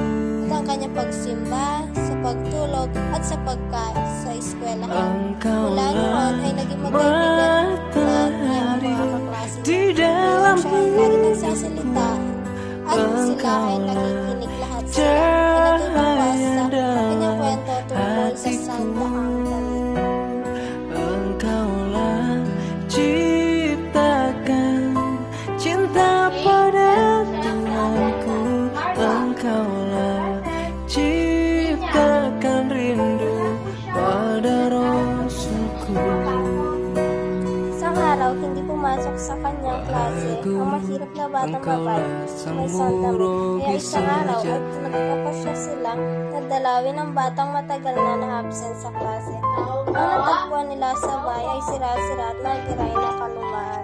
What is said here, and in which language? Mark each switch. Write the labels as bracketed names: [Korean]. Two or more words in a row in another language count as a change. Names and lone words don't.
[Filipino] At ang kanyang pagsimba, sa pagtulog at sa sa eskwelahan. Mula noon ay naging magkaibigan na niya ang mga kaklase niya. Siya ay lagi nagsasalita at sila ay nakikinig lahat sila. Pinatutuwa sa kanyang kwento tungkol sa sandaang damit. [Indonesian] Engkaulah ciptakan cinta pada tanganku. Engkaulah ciptakan rindu pada rasulku. [Filipino] Isang araw, hindi pumasok sa kanyang klase ang mahirap na batang babae may sandamit. Kaya isang araw ay nagpapasya silang nadalawin ang batang matagal na na-absent sa klase. Ang natagpuan nila sa bahay ay sira-sira at nagtiray ng kalumaan.